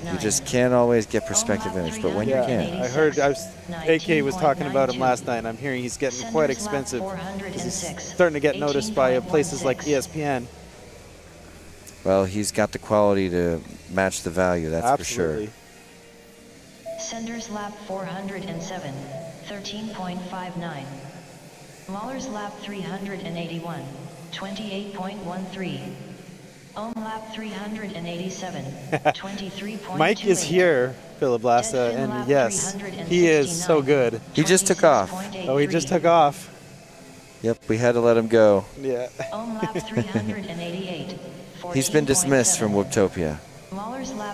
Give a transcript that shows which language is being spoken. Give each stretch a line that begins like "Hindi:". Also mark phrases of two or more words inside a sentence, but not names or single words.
English: You just can't always get Perspective Image, but when you can. I heard AK was talking about him last night, and I'm hearing he's getting quite expensive. 'Cause he's starting to get noticed by places like ESPN. Well, he's got the quality to match the value, that's Absolutely. for sure. Senders lap 407, 13.59. Lawler's lap 381, 28.13. Ohm lap 387, 23.28. Mike is here, Philiblasta, and yes, he is so good. He just took off. Oh, he just took off. Yep, we had to let him go. Yeah. Ohm lap 388. He's been dismissed from Whooptopia. Lawler's lap